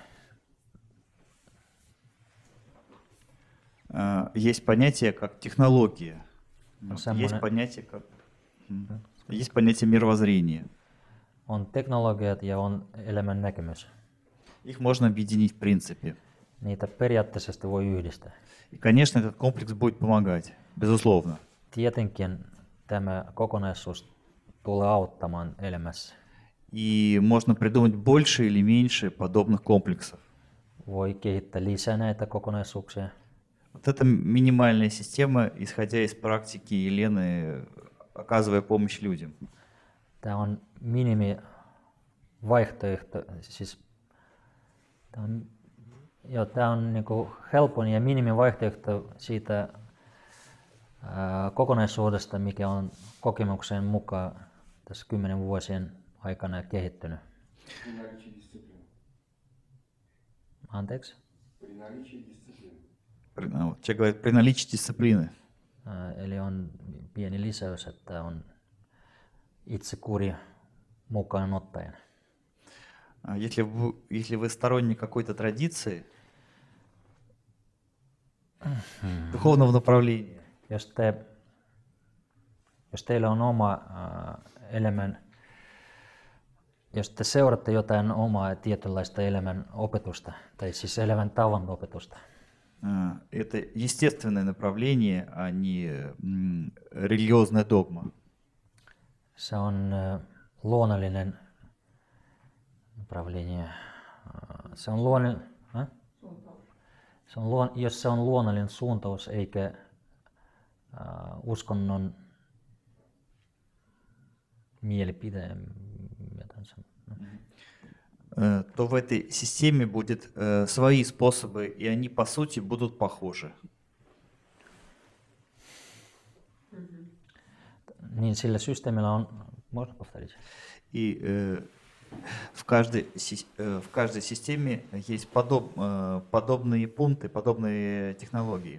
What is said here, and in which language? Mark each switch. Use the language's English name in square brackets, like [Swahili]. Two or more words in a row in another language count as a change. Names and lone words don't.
[Russian] Есть понятие как технология. Есть Есть понятие мировоззрения. [Finnish] On teknologiat ja on elämän näkemys. [Russian] Их можно объединить в принципе. [Finnish] Niitä periaatteessa voi yhdistää. [Russian] И, конечно, этот комплекс будет помогать, безусловно. [Finnish] Tietenkin tämä kokonaisuus tulee auttamaan elämässä. [Russian] И можно придумать больше или меньше подобных комплексов. [Finnish] Voi kehittää lisää näitä kokonaisuuksia. [Russian] Вот это минимальная система, исходя из практики Елены, оказывая помощь людям. [Finnish] Tämä on minimivaihtoehto, siis tämä on niinku helpoin ja minimivaihtoehto siitä kokonaisuudesta, mikä on kokemuksen mukaan tässä 10 vuosien aikana kehittynyt. Anteeksi? [Russian] Человек говорит, при наличии дисциплины. [Finnish] Eli on pieni lisäys, että on itsekuri mukaan ottaen. [Russian] Если вы сторонник какой-то традиции, духовного направления, [Finnish] jos teillä on oma elämän, jos te seuraatte jotain omaa tietynlaista elämän opetusta, tai siis elämän tavan opetusta, [Russian] это естественное направление, а не религиозная догма. [Finnish] Se on luonnollinen направление. Se on jos se on luonnollinen suuntaus eikä uskonnon mielipide, [Russian] то в этой системе будет свои способы, и они по сути будут похожи. [Finnish] Niin sillä systeemillä on, [Russian] можно повторить? И в каждой системе есть подобные пункты, подобные технологии.